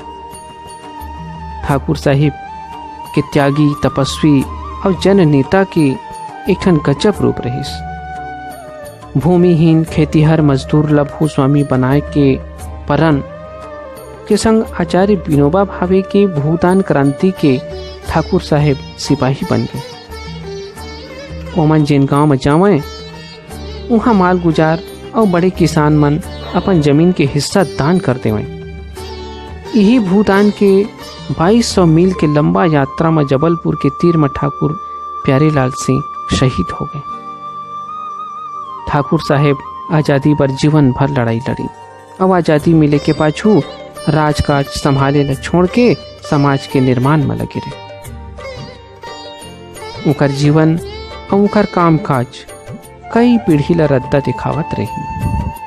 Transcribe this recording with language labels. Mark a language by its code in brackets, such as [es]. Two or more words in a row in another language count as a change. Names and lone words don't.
[hne] ठाकुर साहिब के त्यागी, तपस्वी और जन नेता के एक ठन गजब रूप रहीस। भूमिहीन खेतीहर मजदूर ला भूस्वामी बनाए के परन के संग आचार्य विनोबा भावे के भूदान क्रांति के ठाकुर साहेब सिपाही बन गए। ओमन जिन गांव में जावे वहाँ माल गुजार और बड़े किसान मन अपन जमीन के हिस्सा दान कर देवे। यही भूदान के 2200 मील के लंबा यात्रा में जबलपुर के तीर में ठाकुर प्यारेलाल सिंह शहीद हो गए। ठाकुर साहेब आज़ादी पर जीवन भर लड़ाई लड़ी। अब आज़ादी मिले के पाछू राजकाज संभाले ला छोड़ के समाज के निर्माण में लगे रहे। उनकर जीवन और उनकर कामकाज कई पीढ़ी ला रद्दा दिखावत रही।